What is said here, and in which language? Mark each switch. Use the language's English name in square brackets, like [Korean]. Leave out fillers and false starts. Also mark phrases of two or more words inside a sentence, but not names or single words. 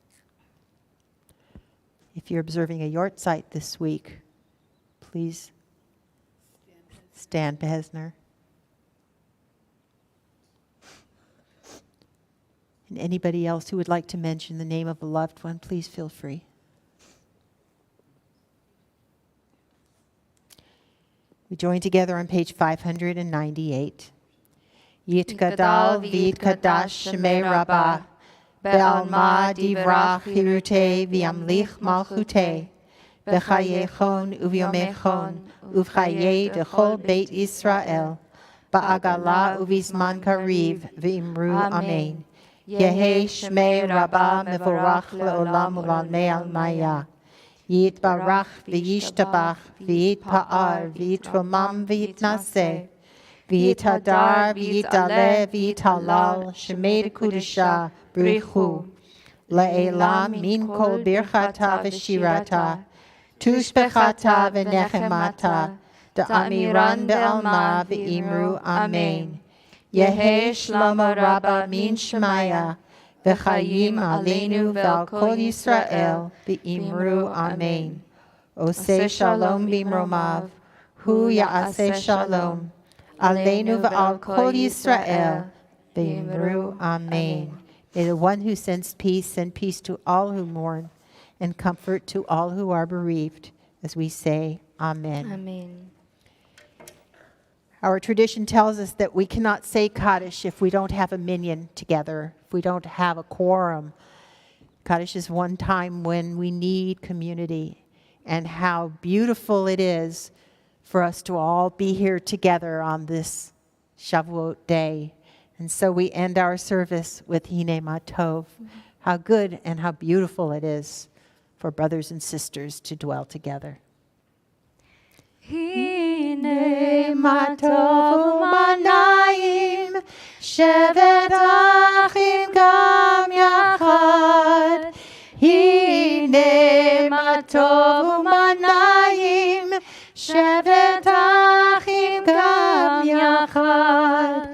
[English] If you're observing a Yortzeit this week, please stand Behesner. And anybody else who would like to mention the name of a loved one, please feel free. We join together on page 598. [Aramaic] יתגדל ויתקדש שמה רבא בעלמא דברא כרעותה וימליך מלכותה בחייכון וביומיכון ובחיי דכל בית ישראל בעגלא ובזמן קריב ואמרו אמן. יהא שמה רבא מברך לעלם ולעלמי עלמיא. יתברך וישתבח ויתפאר ויתרומם ויתנשא. ויתהדר ויתעלה ויתהלל שמה דקודשא בריך הוא. לעלא מן כל ברכתא ושירתא. תשבחתא ונחמתא. דאמירן בעלמא ואמרו אמן. יהא שלמא רבא מן שמיא. וחיים עלינו ועל כל ישראל ואמרו אמן. [Hebrew] עושה שלום במרומיו הוא יעשה שלום. עלינו ועל כל ישראל ואמרו אמן. [English] May the one who sends peace send peace to all who mourn and comfort to all who are bereaved, as we say, Amen. Amen. Our tradition tells us that we cannot say Kaddish if we don't have a minyan together, if we don't have a quorum. Kaddish is one time when we need community, and how beautiful it is for us to all be here together on this Shavuot day. And so we end our service with Hine Ma Tov, how good and how beautiful it is for brothers and sisters to dwell together. [Hebrew] הנה מה טוב ומה נעים שבת אחים גם יחד. הנה מה טוב ומה נעים שבת אחים גם יחד.